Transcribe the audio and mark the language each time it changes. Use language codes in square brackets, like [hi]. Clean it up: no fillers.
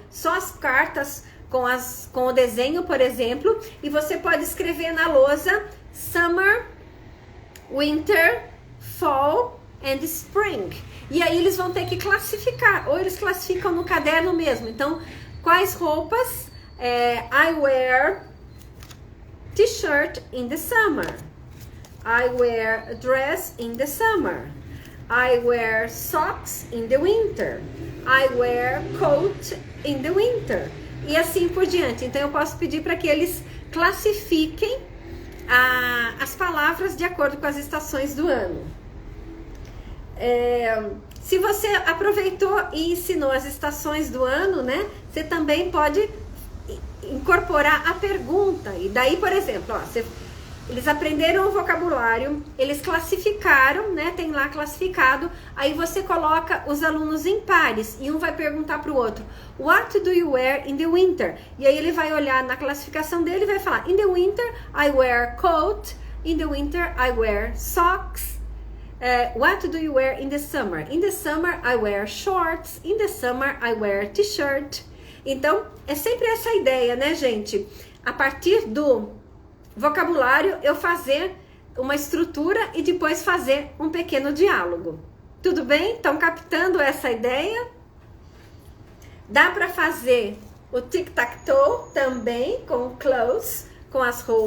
[pt] Só as cartas com o desenho, por exemplo, e você pode escrever na lousa [en] summer, winter, fall and spring. [pt] E aí eles vão ter que classificar, ou eles classificam no caderno mesmo. Então, quais roupas? [en] I wear t-shirt in the summer. I wear a dress in the summer. I wear socks in the winter. I wear coat in the winter. [pt] E assim por diante. Então eu posso pedir para que eles classifiquem as palavras de acordo com as estações do ano. Se você aproveitou e ensinou as estações do ano, né? Você também pode incorporar a pergunta. E daí, por exemplo, eles aprenderam o vocabulário, eles classificaram, né? Tem lá classificado. Aí você coloca os alunos em pares e um vai perguntar para o outro: [en] What do you wear in the winter? [pt] E aí ele vai olhar na classificação dele e vai falar: [en] In the winter, I wear coat. In the winter, I wear socks. What do you wear in the summer? In the summer, I wear shorts. In the summer, I wear t-shirt. [pt] Então, é sempre essa ideia, né, gente? A partir do vocabulário, eu fazer uma estrutura e depois fazer um pequeno diálogo. Tudo bem? Estão captando essa ideia? Dá para fazer o tic-tac-toe também com clothes, com as